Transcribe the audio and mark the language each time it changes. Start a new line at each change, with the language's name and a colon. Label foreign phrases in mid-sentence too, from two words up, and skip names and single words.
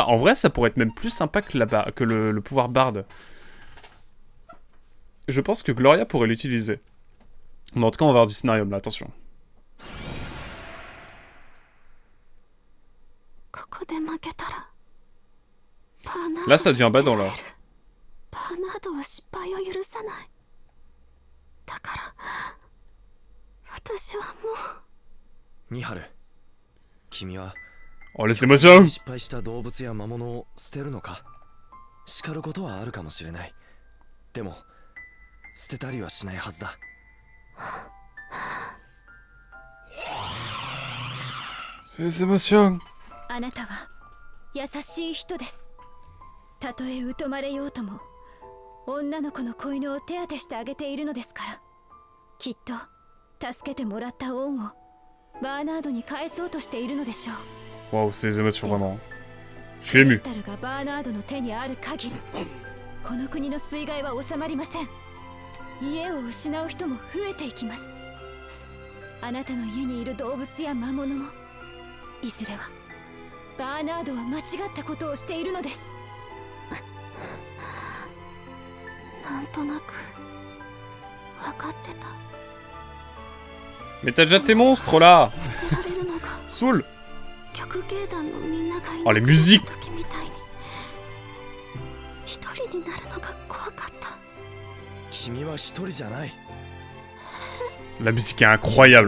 French: En vrai, ça pourrait être même plus sympa que, le pouvoir barde. Je pense que Gloria pourrait l'utiliser. Mais en tout cas, on va avoir du scénario là, attention. Là, ça devient badant là.
Japanese: バーナードは失敗を許さない。だから私はもう。ミハル、君は
French: Oh les émotions!
Japanese: 失敗した動物や魔物を捨てるのか？叱ることはあるかもしれない。でも捨てたりはしないはずだ。
French: Ces émotions!
Japanese: あなたは優しい人です。たとえ疎まれようとも。女の子の子犬を手当てしてあげているのですから、きっと助けてもらった恩をバーナードに返そうとしているのでしょう。
French: Waouh, ces émotions vraiment. Je suis ému.
Japanese: クリスタルがバーナードの手にある限り、この国の水害は収まりません。家を失う人も増えていきます。あなたの家にいる動物や魔物も、いずれはバーナードは間違ったことをしているのです。なんとなく分かってた。
French: Mais t'as déjà tes monstres là! Soul!
Japanese: 極
French: Oh, les musiques! La musique est incroyable.